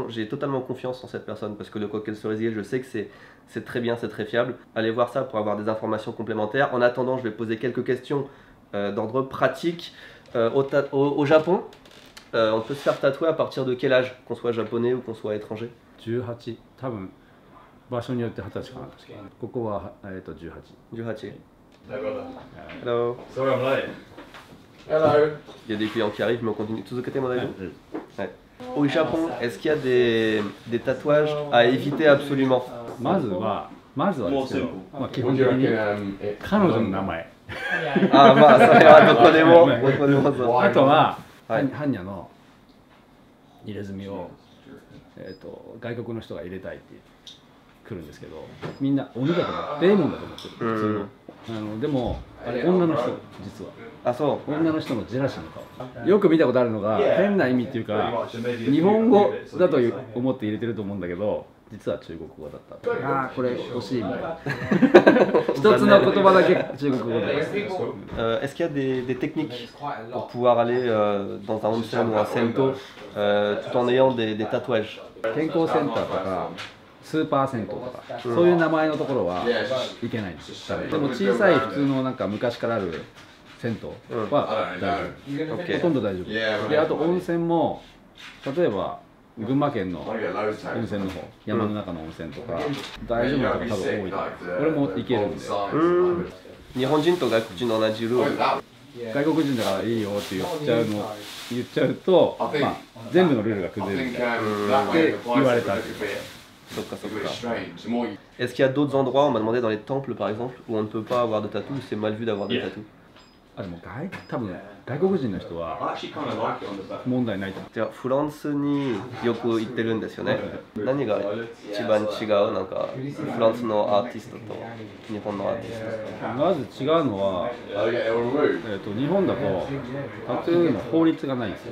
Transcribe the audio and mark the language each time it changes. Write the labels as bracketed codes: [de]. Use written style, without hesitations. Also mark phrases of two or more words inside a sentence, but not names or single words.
[fr] J'ai totalement confiance en cette personne parce que Le Coq et le Cerisier, je sais que c'est très bien, c'est très fiable. Allez voir ça pour avoir des informations complémentaires. En attendant, je vais poser quelques questions d'ordre pratique. Au Japon, on peut se faire tatouer à partir de quel âge, qu'on soit japonais ou qu'on soit étranger? [ja] 18、多分場所によって20歳かな。ここは18。 18. [en] Hello. Hello. Sorry, I'm late. Hello. [fr] Il y a des clients qui arrivent, mais on continue. Ouais. Au Japon, est-ce qu'il y a des tatouages à éviter absolument? [ja] まずはですけど、基本的に彼女の名前。あ、まあそれはどこでもあとは般若の入れ墨を外国の人が入れたいって来るんですけど、みんな鬼だと思ってデーモンだと思ってる、普通の。でもあれ女の人、実は。あ、そう。女の人のジェラシーの顔。よく見たことあるのが、変な意味っていうか日本語だと思って入れてると思うんだけど、実は中国語だった。ああ、これ欲しいみたいな。一つの言葉だけ中国語で。 [fr] Est-ce qu'il y a des techniques pour pouvoir aller dans un onsen ou un sento tout en ayant des tatouages? [ja] 健康センターとかスーパー銭湯とか、そういう名前のところはいけないんです。でも小さい普通のなんか昔からある銭湯は大丈夫。ほとんど大丈夫。で、あと温泉も例えば群馬県の温泉の方、山の中の温泉とか大丈夫なとこ多分多いと思う。これも行けるんで。日本人と外国人の同じルール。外国人だからいいよって言っちゃうと、まあ全部のルールが崩れるって言われた。 [fr] Est-ce qu'il y a d'autres endroits, on m'a demandé dans les temples par exemple, où on ne peut pas avoir de tatou, c'est mal vu d'avoir des tatous? [ja] あ、でも多分外国人の人は問題ないと思う。じゃあフランスによく行ってるんですよね。何が一番違う？なんかフランスのアーティストと日本のアーティスト。まず違うのは、日本だとタトゥーの法律がないんですよ。